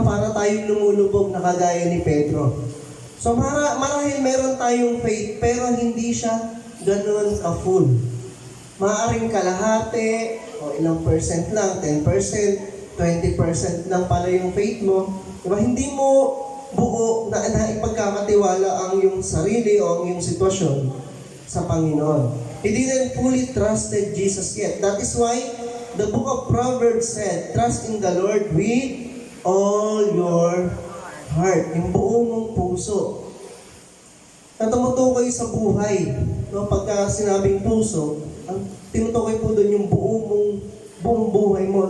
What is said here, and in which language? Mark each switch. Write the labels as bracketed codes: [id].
[tl] Para tayong lumulubog na kagaya ni Pedro. So marahil meron tayong faith, pero hindi siya ganun ka-full. Maaaring kalahati, o ilang percent lang, 10%, 20% lang pala yung faith mo. Diba? Hindi mo buo na ipagkakatiwala ang iyong sarili o ang iyong sitwasyon sa Panginoon. [en] He didn't fully trusted Jesus yet. That is why the book of Proverbs said, "Trust in the Lord with all your heart." [tl] Yung buo mong puso. Na tumutukoy sa buhay. No? Pagka sinabing puso, ang tinutukoy po doon yung buong buhay mo.